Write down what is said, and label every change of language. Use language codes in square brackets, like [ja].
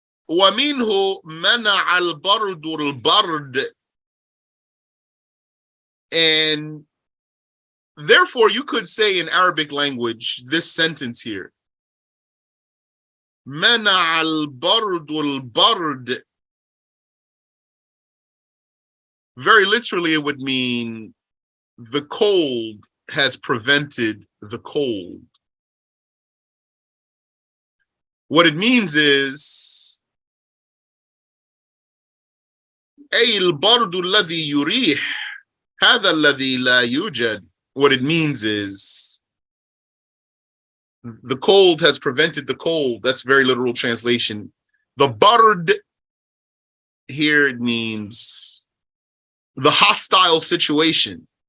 [ar] وَمِنْهُ مَنَعَ الْبَرْدُ الْبَرْدِ, [en] and therefore you could say in Arabic language this sentence here, [ar] مَنَعَ الْبَرْدُ الْبَرْدِ. [en] Very literally it would mean the cold has prevented the cold. What it means is [ar] أي البرد الذي يريح هذا الذي لا يوجد. [en] What it means is the cold has prevented the cold. That's very literal translation. The bard here, it means the hostile situation.